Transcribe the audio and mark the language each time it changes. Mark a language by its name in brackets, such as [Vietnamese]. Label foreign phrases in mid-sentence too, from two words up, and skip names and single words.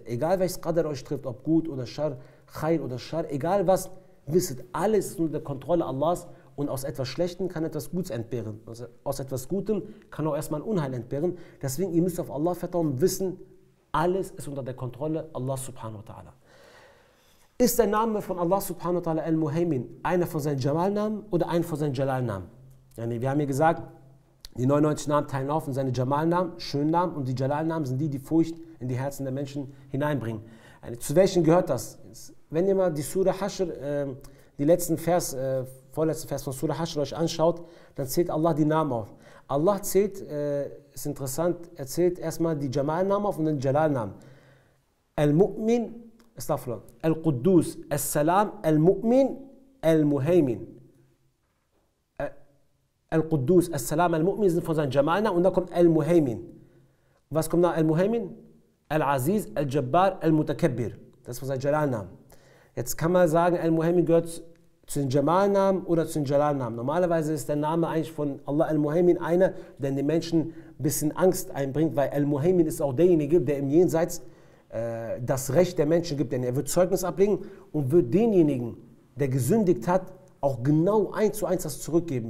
[German] Egal welches Qadar euch trifft, ob gut oder Sharr, Khair oder Sharr, egal was, wisset, alles ist unter der Kontrolle Allahs. Und aus etwas Schlechtem kann etwas Gutes entbehren. Aus etwas Gutem kann auch erstmal ein Unheil entbehren. Deswegen, ihr müsst auf Allah vertrauen und wissen, alles ist unter der Kontrolle Allahs [Arabic] سبحانه وتعالى. [German] Ist der Name von Allah [Arabic] سبحانه وتعالى [German] Al-Muhaymin einer von seinen Jamal-Namen oder einer von seinen Jalal-Namen? Wir haben hier gesagt, die 99 Namen teilen auf in seine Jamal-Namen, Schönnamen, und die Jalal-Namen sind die Furcht in die Herzen der Menschen hineinbringen. Zu welchen gehört das? Wenn ihr mal die Surah Hashr, die vorletzten Vers von Surah Hashr euch anschaut, dann zählt Allah die Namen auf. Allah zählt, ist interessant, er zählt erstmal die Jamal-Namen auf und dann die Jalal-Namen. Al-Mu'min, Al-Quddus, Al-Salam, Al-Mu'min, Al-Muhaymin. Al-Quddus, Al-Salam, Al-Mu'min sind von seinen Jamalnamen, und da kommt Al-Muhaymin. Was kommt nach Al-Muhaymin? Al-Aziz, Al-Jabbar, Al-Mutakabbir. Das ist von seinen Jalalnamen. Jetzt kann man sagen, Al-Muhaymin gehört zu den Jamalnamen oder zu den Jalalnamen. Normalerweise ist der Name eigentlich von Allah Al-Muhaymin einer, der den Menschen ein bisschen Angst einbringt, weil Al-Muhaymin ist auch derjenige, der im Jenseits das Recht der Menschen gibt, denn er wird Zeugnis ablegen und wird denjenigen, der gesündigt hat, auch genau 1:1 das zurückgeben.